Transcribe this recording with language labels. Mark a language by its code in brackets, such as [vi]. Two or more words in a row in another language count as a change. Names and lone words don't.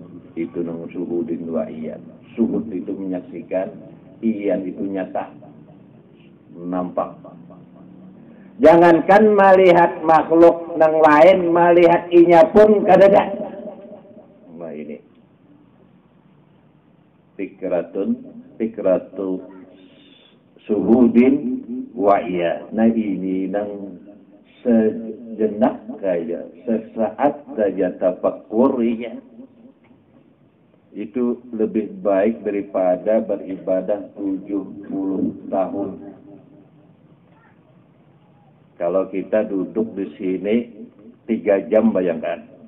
[bjn] Itu nang [ar] suhudin wa iyan. [bjn] Suhud itu menyaksikan, iyan itu nyata, nampak. Jangankan melihat makhluk nang lain, melihat inya pun kadada. Nah ini [ar] fikratu suhudin wa iya. [bjn] Nah ini nang sejenak saja, sesaat saja tafakkurinya itu lebih baik daripada beribadah 70 tahun. [id] Kalau kita duduk di sini 3 jam, bayangkan.